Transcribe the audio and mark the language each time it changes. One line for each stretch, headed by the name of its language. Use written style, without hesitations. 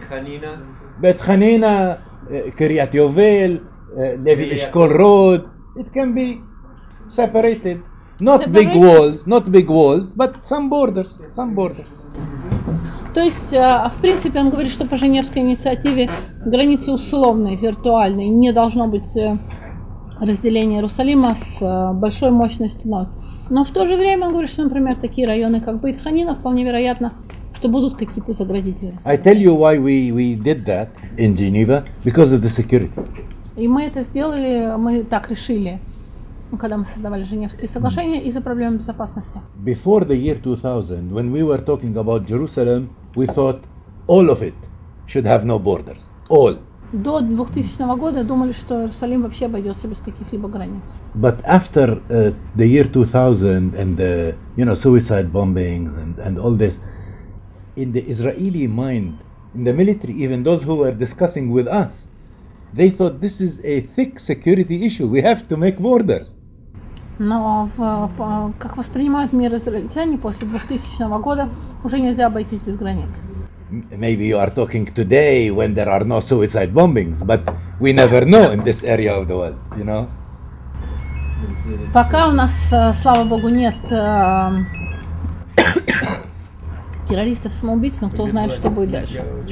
English: Hanina, Kiryat Yovel, Levi Eshkol Road, it can be separated. Not big walls, but some borders.
Russian: То есть, в принципе, он говорит, что по Женевской инициативе границы условные, виртуальные, не должно быть разделения Иерусалима с большой мощной стеной. Но в то же время он говорит, что, например, такие районы, как Бейт Ханина, вполне вероятно, что будут какие-то заградительные.
English: I tell you why we did that in Geneva, because of the security.
Russian: И мы это сделали, мы так решили, когда мы создавали Женевские соглашения, из-за проблем безопасности.
English: Before the year 2000, when we were talking about Jerusalem, we thought all of it should have no borders. All.
Russian: До 2000 года думали, что Иерусалим вообще обойдется без каких-либо границ.
English: But after the year 2000 and the suicide bombings and all this, in the Israeli mind, in the military, even those who were discussing with us, they thought this is a thick security issue. We have to make borders.
Russian: Но как воспринимают мир израильтяне после 2000 года, уже нельзя обойтись без границ.
English: Maybe you are talking today when there are no suicide bombings, but we never know in this area of the world, you know.
Russian: Пока у нас, слава богу, нет террористов-самоубийц, но кто знает, что будет дальше.